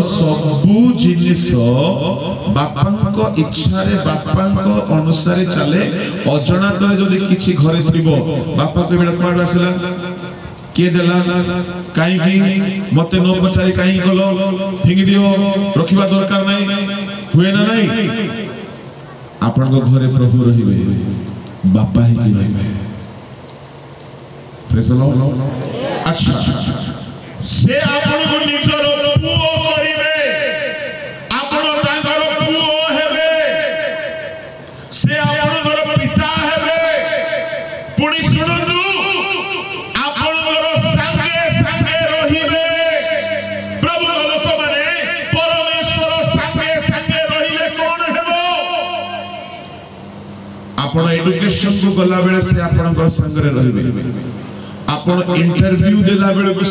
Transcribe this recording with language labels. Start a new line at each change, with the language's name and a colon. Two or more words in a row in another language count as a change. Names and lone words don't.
Odia: ସବୁ ଜିନିଷ ବାପାଙ୍କ ଇଚ୍ଛା ରେ ବାପାଙ୍କ ଅନୁସାରେ ଚାଲେ ଅଜଣାତ ଯଦି କିଛି ଘରେ ଥିବ ବାପା କେ ବେଟା କୋଡ଼ ଆସିଲା କେ ଦେଲା କାହିଁ କି ମତେ ନ ପଚାରି କାହିଁ ଗଲା ଫିଙ୍ଗି ଦିଅ ରଖିବା ଦରକାର ନାହିଁ ହୁଏ ନା ନାହିଁ ଆପଣ କୁ ଘରେ ପ୍ରଭୁ ରହିବେ ବାପା ହିଁ କି ରହିବେ
English: Praise the Lord
Odia: ଅଚ୍ଛା ସେ ଆପଣ କୁ ନିଜର ପୁଅ କରିବେ ଆପଣ ତାଙ୍କର ପୁଅ ହେବେ ସେ ଆପଣ ଘର ପିତା ହେବେ ପୁଣି ଶୁଣନ୍ତୁ ଆପଣ ଏଜୁକେସନ କୁ ଗଲା ବେଳେ ସେ ଆପଣ କୁ ସଙ୍ଗ ରେ ରହିବେ ଆପଣ ଇଣ୍ଟରଭ୍ୟୁ ଦେଲା ବେଳେ କୁ